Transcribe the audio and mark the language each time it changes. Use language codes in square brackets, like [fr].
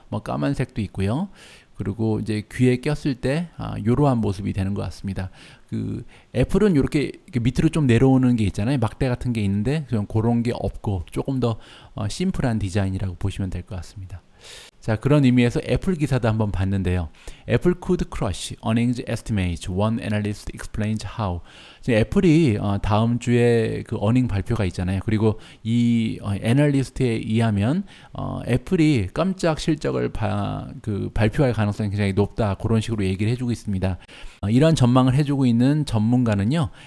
[ko] 뭐 까만색도 있고요. 그리고 이제 귀에 꼈을 때 이러한 모습이 되는 것 같습니다. 그 애플은 이렇게 밑으로 좀 내려오는 게 있잖아요. 막대 같은 게 있는데 좀 그런 게 없고 조금 더 심플한 디자인이라고 보시면 될 것 같습니다. 자, 그런 의미에서 애플 기사도 한번 봤는데요. [en] Apple could crush earnings estimates. One analyst explains how. [ko] 애플이 다음 주에 그 어닝 발표가 있잖아요. 그리고 이 애널리스트에 의하면 애플이 깜짝 실적을 발표할 가능성이 굉장히 높다. 그런 식으로 얘기를 해주고 있습니다. 이런 전망을 해주고 있는 전문가는요.